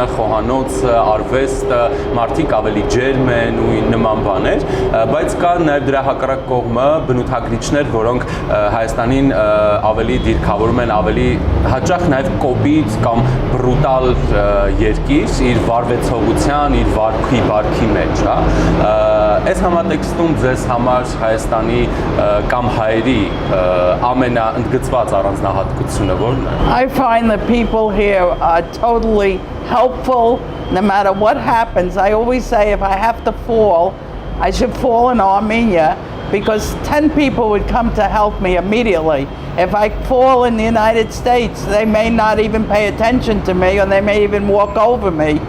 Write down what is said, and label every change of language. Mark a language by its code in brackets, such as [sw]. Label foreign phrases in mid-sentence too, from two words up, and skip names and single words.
[hy] խոհանոցը, արվեստը, մարդիկ ավելի ջերմ են ու նման բաներ, բայց կա նաև դրա հակառակ կողմը բնութագրիչներ, որոնք Հայաստանին ավելի դիրքավորում են, ավելի հաճախ նաև կոպիտ կամ բրուտալ երկիր, իր վարվեցողության, իր վարքի մեջ, հա։ Այս համատեքստում ձեզ համար Հայաստանի կամ հայերի ամենաընդգծված առանձնահատկությունը որն է։ [en] I find the people here are totally helpful no matter what happens. I always say if I have to fall, I should fall in Armenia, because 10 people would come to help me immediately. If I fall in the United States, they may not even pay attention to me, or they may even walk over me.